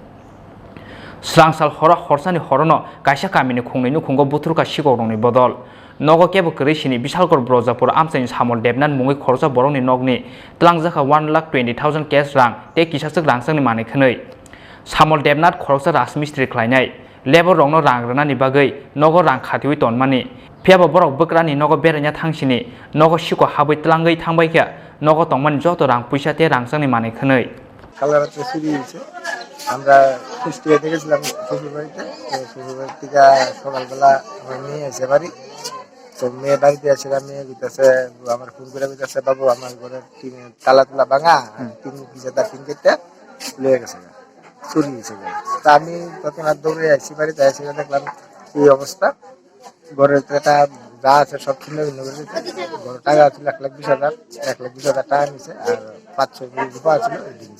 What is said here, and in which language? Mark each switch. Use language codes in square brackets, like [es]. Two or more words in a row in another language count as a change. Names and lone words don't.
[trp] Srangsal Horo Horsani Horono kaisa kamini khungni nukhungo buthruka Sikok rongni bodol Nogo kebo gri Chini Bishalgor Brojpur amchaini samol debnan mungi khorsa borokni nogni tlangjaka 1,20,000 cash rang te kisasuk rangsangni mani khwnei samol debnat khorsa rasmistri khlainai labor rongno rangrani bagai Nogo rang khatiwi tonmani phiaba borok bokrani Nogo beranya thangsini Nogo Sikok habui tlangai thangbaikha Nogo tongmani joto rang puisa te rangsangni mani khwnei [bn] কালারাতে চুরি হয়েছে আমরা কুষ্টিয়া দেখেছিলাম শ্বশুরবাড়িতে শ্বশুরবাড়ি থেকে সকালবেলা আমার মেয়ে এসে বাড়ি তো মেয়ে বাড়িতে আসছিলাম মেয়ে দিতেছে আমার ফোন করে দিতেছে বাবু আমার ঘরের তালা তুলা ভাঙা তিন পিছে তার তিন কেটে লয়ে গেছে চুরি হয়েছে তা আমি তখন আর দৌড়ে আসছি বাড়িতে এসে দেখলাম এই অবস্থা ঘরের একটা যা আছে সব ছিন্ন ভিন্ন করে ঘর টাকা আছে 1,20,000 1,20,000 টাকা নিছে আর 500 রুপা ছিল এটি নিছে